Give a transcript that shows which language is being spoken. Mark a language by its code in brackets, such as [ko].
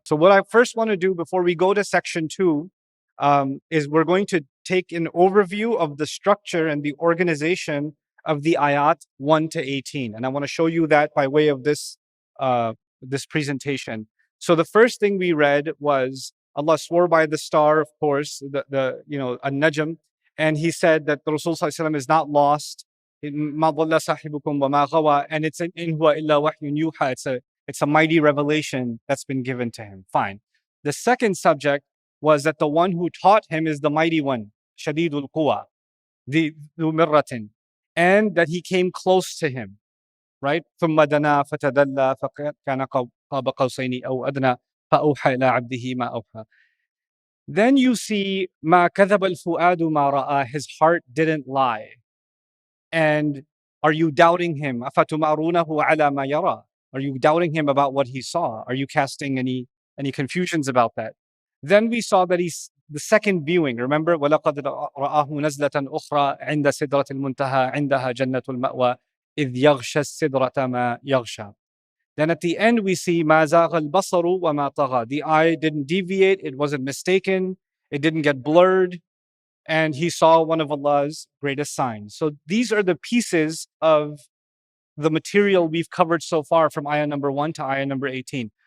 [en] So what I first want to do before we go to section 2 is we're going to take an overview of the structure and the organization of the ayat 1 to 18. And I want to show you that by way of this presentation. So the first thing we read was Allah swore by the star, of course, An-Najm, and he said that the Rasul Sallallahu Alaihi Wasallam is not lost. [ar] ما ضل صاحبكم وما غوى, [en] and it's in [ar] هو إلا وحي يوحى. [en] It's a mighty revelation that's been given to him. Fine. The second subject was that the one who taught him is the mighty one, [ar] شديد القوى, ذو مرة, [en] and that he came close to him, right? [ar] ثم دنا فتدلى فكان قاب قوسين أو أدنى فأوحى إلى عبده ما أوحى. [en] Then you see [ar] ما كذب الفؤاد ما رأى, [en] his heart didn't lie. And are you doubting him? [ar] أَفَتُمَارُونَهُ عَلَى مَا يَرَى? [en] Are you doubting him about what he saw? Are you casting any confusions about that? Then we saw that he's the second viewing. Remember, [ar] وَلَقَدْ رَآهُ نَزْلَةً أُخْرى عِنْدَ سِدْرَةِ الْمُنْتَهَى عِنْدَهَا جَنَّةُ الْمَأْوَى إِذْ يَغْشَى السِّدْرَةَ مَا يَغْشَى. [en] Then at the end we see [ar] مَا زَاغَ الْبَصَرُ وَمَا طَغَى. [en] The eye didn't deviate, it wasn't mistaken, it didn't get blurred, and he saw one of Allah's greatest signs. So these are the pieces of the material we've covered so far from ayah number 1 to ayah number 18.